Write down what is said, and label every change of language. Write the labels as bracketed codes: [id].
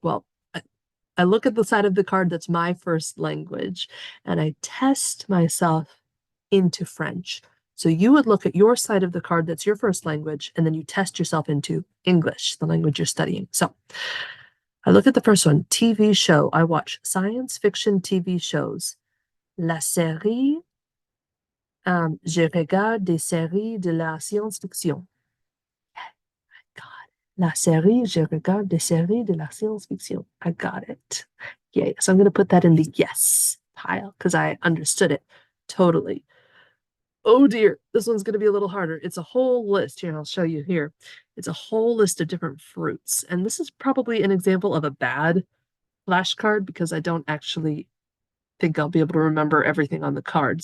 [en] Well, I look at the side of the card that's my first language, and I test myself into French. So you would look at your side of the card that's your first language, and then you test yourself into English, the language you're studying. So I look at the first one, TV show. I watch science fiction TV shows. [fr] La série, je regarde des séries de la science-fiction. God. La série, je regarde des séries de la science-fiction. [en] I got it. Yay. So I'm going to put that in the yes pile because I understood it totally. Oh dear, this one's going to be a little harder. It's a whole list. Here, I'll show you here. It's a whole list of different fruits. And this is probably an example of a bad flashcard because I don't actually think I'll be able to remember everything on the card.